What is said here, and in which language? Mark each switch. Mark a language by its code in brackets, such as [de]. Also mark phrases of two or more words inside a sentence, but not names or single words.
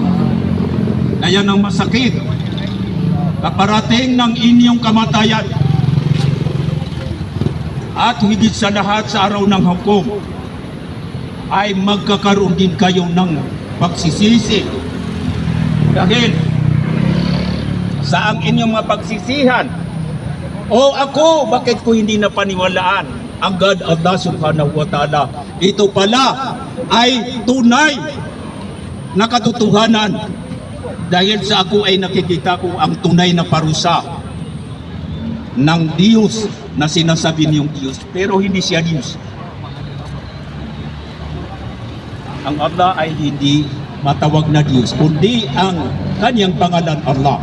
[tl] Kaya nang masakit, kaparating ng inyong kamatayan, at higit sa lahat sa araw ng hukom, ay magkakaroon din kayo ng pagsisisi. Dahil sa ang inyong mga pagsisihan, o ako, bakit ko hindi napaniwalaan ang God Allah [ar] subhanahu wa ta'ala? [tl] Ito pala ay tunay na katotohanan, dahil sa ako ay nakikita ko ang tunay na parusa ng Diyos na sinasabi niyong Diyos, pero hindi siya Diyos. Ang Allah ay hindi matawag na Diyos, kundi ang kanyang pangalan Allah.